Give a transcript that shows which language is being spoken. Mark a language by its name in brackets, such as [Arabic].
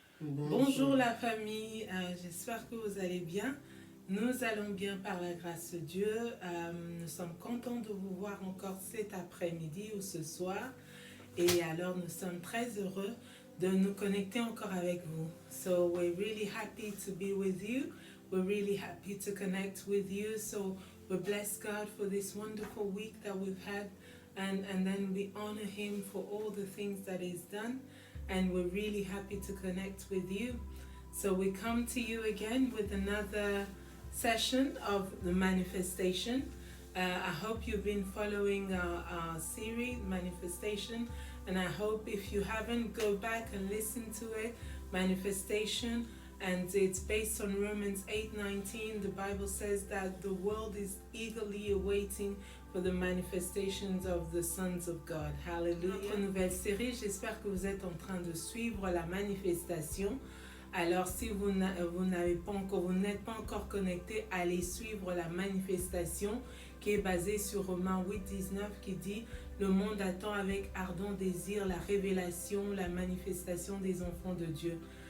[French] Bonjour la famille, j'espère que vous allez bien. Nous allons bien par la grâce de Dieu. Nous sommes contents de vous voir encore cet après-midi ou ce soir. Et alors nous sommes très heureux de nous connecter encore avec vous. [English] So we're really happy to be with you. We're really happy to connect with you. So we bless God for this wonderful week that we've had. And then we honor Him for all the things that He's done. And we're really happy to connect with you. So we come to you again with another session of the manifestation. I hope you've been following our series, Manifestation, and I hope if you haven't, go back and listen to it, Manifestation, and it's based on Romans 8:19. The Bible says that the world is eagerly awaiting for the manifestations of the sons of God. Hallelujah. [French] Notre nouvelle série, j'espère que vous êtes en train de suivre la manifestation. Alors si vous n'êtes pas encore connecté, allez suivre la manifestation qui est basée sur Romains 8:19 qui dit « Le monde attend avec ardent désir la révélation, la manifestation des enfants de Dieu ».